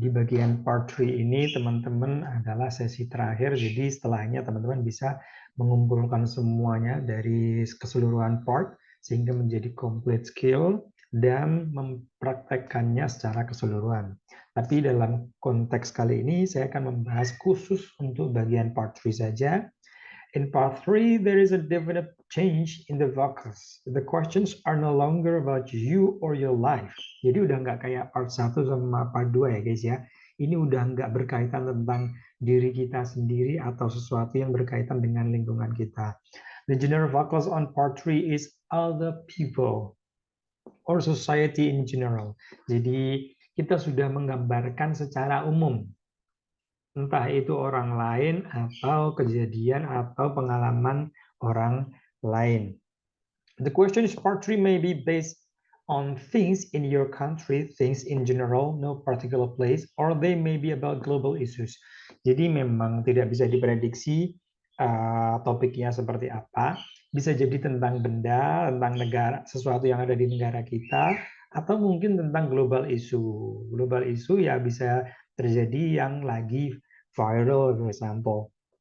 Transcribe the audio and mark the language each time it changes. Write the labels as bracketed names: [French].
[Indonesian] Di bagian Part 3 ini teman-teman adalah sesi terakhir, jadi setelahnya teman-teman bisa mengumpulkan semuanya dari keseluruhan part sehingga menjadi complete skill dan mempraktekkannya secara keseluruhan. Tapi dalam konteks kali ini saya akan membahas khusus untuk bagian part 3 saja. [English] In part 3, there is a definite change in the focus. The questions are no longer about you or your life. [Indonesian] Jadi udah nggak kayak part 1 sama part 2 ya guys ya. Ini udah nggak berkaitan tentang diri kita sendiri atau sesuatu yang berkaitan dengan lingkungan kita. [English] The general focus on part 3 is other people or society in general. [Indonesian] Jadi kita sudah menggambarkan secara umum entah itu orang lain atau kejadian atau pengalaman orang lain. [English] The question is part 3 may be based on things in your country, things in general, no particular place, or they may be about global issues. [Indonesian] Jadi memang tidak bisa diprediksi topiknya seperti apa. Bisa jadi tentang benda, tentang negara, sesuatu yang ada di negara kita, atau mungkin tentang global issue. Global issue ya bisa terjadi yang lagi viral, [English] for example.